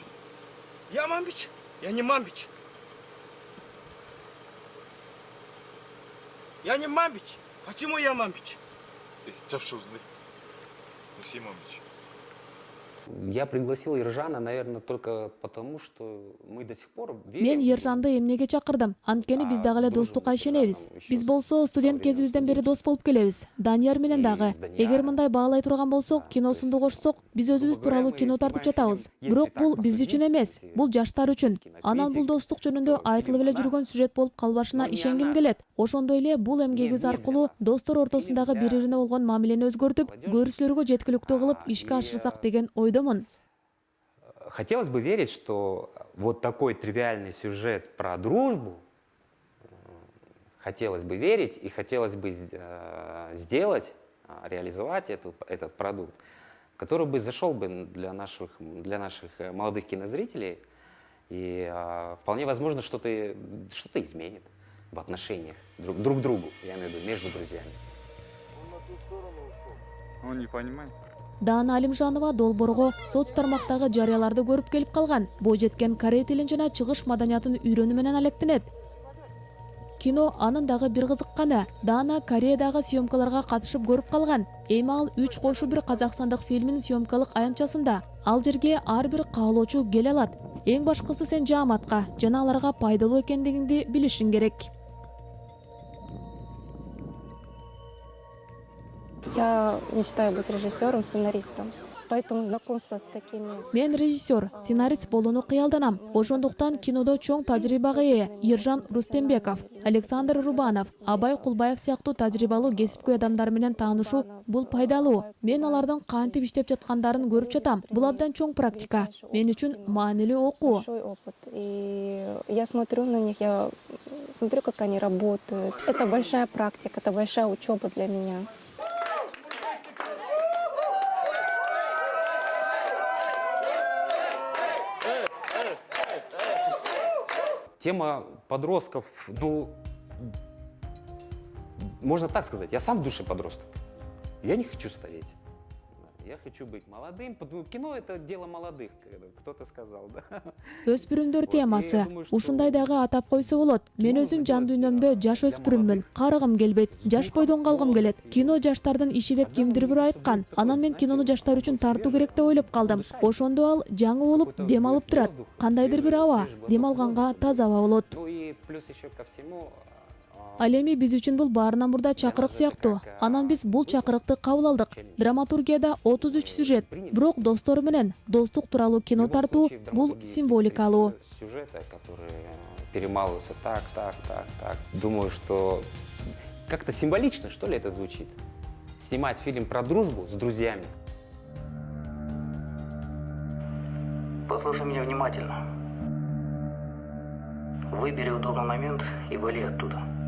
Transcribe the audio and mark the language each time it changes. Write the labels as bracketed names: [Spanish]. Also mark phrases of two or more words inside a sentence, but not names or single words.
[Russian] Я мамбич? Я не мамбич. Я не мамбич. Почему я мамбич? Чапшузный. Все мамбич. Я пригласил Ержана, наверное, только потому, что мы до сих пор верим. [Kyrgyz] Мен Ержанды эмнеге чакырдым? Анткени биз дагы эле достукка ишенебиз. Биз болсо студент кезибизден бери дос болуп келебиз. Данияр менен дагы. Эгер мындай баалай турган болсок, киносунду кошсок, биз өзүбүз тууралуу кино тартып жатабыз. Бирок бул биз үчүн эмес, бул жаштар үчүн. Анан бул достук жөнүндө айтылып эле жүргөн сюжет болуп калбашына ишенгим келет. Ошондой эле бул эмгегибиз аркылуу достор ортосундагы бири-бирине болгон мамилени өзгөртүп, көрүүчүлөргө жеткиликтүү кылып ишке ашырсак деген ойдомун. [Russian] Хотелось бы верить, что вот такой тривиальный сюжет про дружбу, хотелось бы верить и хотелось бы сделать, реализовать этот продукт, который бы зашел бы для наших молодых кинозрителей и вполне возможно что-то изменит в отношениях друг к другу, я имею в виду, между друзьями. Он на ту сторону ушел. Он не понимает. [Kyrgyz] Даана Алимжанова долбоорго соц тармактагы жарыяларды көрүп келип калган. Бойжеткен корей тилин жана чыгыш маданиятын үйрөнүү менен алектенет. Кино анын дагы бир кызыкканы. Даана Кореядагы съемкаларга катышып көрүп калган. Эми ал 3 кошу бир казакстандык фильминин съемкалык аянтчасында. Ал жерге ар бир каалоочу келе алат. Эң башкысы сен жааматка жана аларга пайдалуу экендигиңди билишиң керек. [Russian] Я мечтаю быть режиссером, сценаристом. Поэтому знакомство с такими... [Kyrgyz] Мен режиссер, сценарист болууну кыялданам. Ошондуктан кинодо чоң тажрыйбага ээ Ержан Рустембеков, Александр Рубанов, Абай Кулбаев сыяктуу тажрыйбалуу кесипкөй адамдар менен таанышуу бул пайдалуу. Мен алардын кантип иштеп жаткандарын көрүп жатам. Бул абдан чоң практика. Мен үчүн маанилүү окуу. [Russian] Большой опыт. И я смотрю на них, я смотрю, как они работают. Это большая практика, это большая учеба для меня. Тема подростков, ну, можно так сказать, я сам в душе подросток. Я не хочу стареть. Я хочу быть молодым. Кино — это дело молодых, кто-то сказал, да. [Kyrgyz] Өспүрүмдөр темасы. Ушундай дагы атап койсо болот. Мен өзүм жан дүйнөмдө жаш өспүрүммүн. Карыгым келбейт, жаш бойдон калгым келет. Кино жаштардын иши деп кимдир бирөө айткан. Анан мен кинону жаштар үчүн тартуу керек деп ойлоп калдым. Ошондо ал жаңы болуп, дем алып турат. Кандайдыр бир аба, дем алганга таза аба болот. [Russian] Ну и плюс еще ко всему... [Kyrgyz] Ал эми биз үчүн бул баарынан мурда чакырык сыяктуу. Анан биз бул чакырыкты кабыл алдык. Драматургияда 33 сюжет, бирок достор менен достук тууралуу кино тартуу бул символикалуу. [Russian] Сюжеты, которые перемалываются так. Думаю, что как-то символично, что ли, это звучит. Снимать фильм про дружбу с друзьями. Послушай меня внимательно. Выбери удобный момент и вали оттуда.